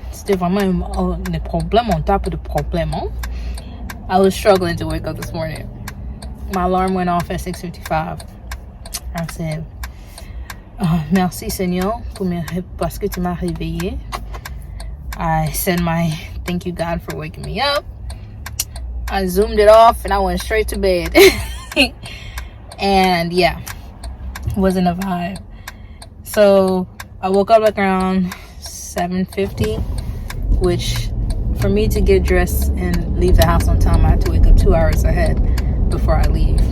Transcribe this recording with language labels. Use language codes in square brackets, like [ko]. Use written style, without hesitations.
[fr] C'était vraiment un problème [en] on top of the [fr] problème, hein? [en] I was struggling to wake up this morning. My alarm went off at 6:55. I said, [fr] merci Seigneur parce que tu m'as réveillé. [en] I said my thank you God for waking me up. I zoomed it off and I went straight to bed. And yeah, wasn't a vibe. So I woke up like around 7:50, which for me to get dressed and leave the house on time, I have to wake up 2 hours ahead before I leave.